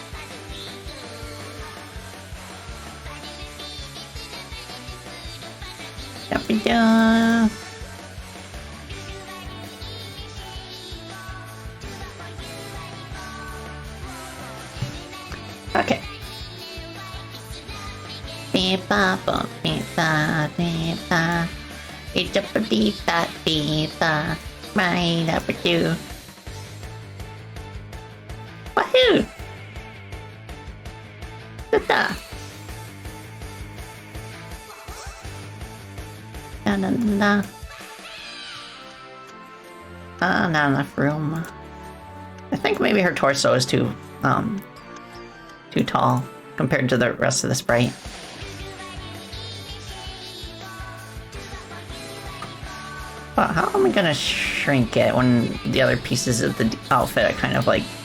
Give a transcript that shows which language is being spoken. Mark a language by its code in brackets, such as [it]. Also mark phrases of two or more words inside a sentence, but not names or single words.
[en] Yep, we go. Okay. Beep-ba, boop, beep-ba, beep-ba. It's up a beep-ba, beep-ba. Right up with you. Wahoo! Da-da. Da-da-da. Not enough room. I think maybe her torso is too tall compared to the rest of the sprite. But how am I gonna shrink it when the other pieces of the outfit are kind of like...